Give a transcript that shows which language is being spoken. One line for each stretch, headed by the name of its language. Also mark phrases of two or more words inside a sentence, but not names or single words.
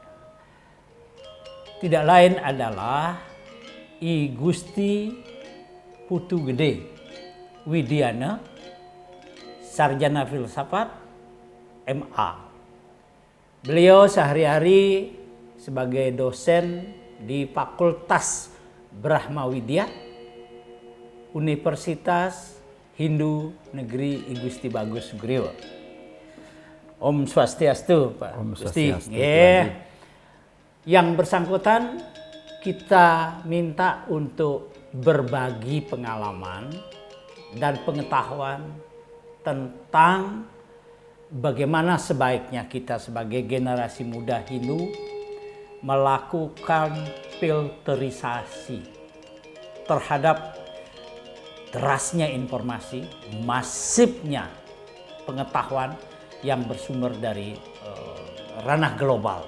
Indonesian: Tidak lain adalah I Gusti Putu Gede Widiana, Sarjana Filsafat, MA. Beliau sehari-hari sebagai dosen di Fakultas Brahma Widya, Universitas Hindu Negeri I Gusti Bagus Sugriwa.
Sanskrit: Om Swastiastu,
Indonesian: Pak Om Gusti. Swastiastu, Yang bersangkutan kita minta untuk berbagi pengalaman dan pengetahuan tentang bagaimana sebaiknya kita sebagai generasi muda Hindu melakukan filterisasi terhadap derasnya informasi, masifnya pengetahuan yang bersumber dari ranah global.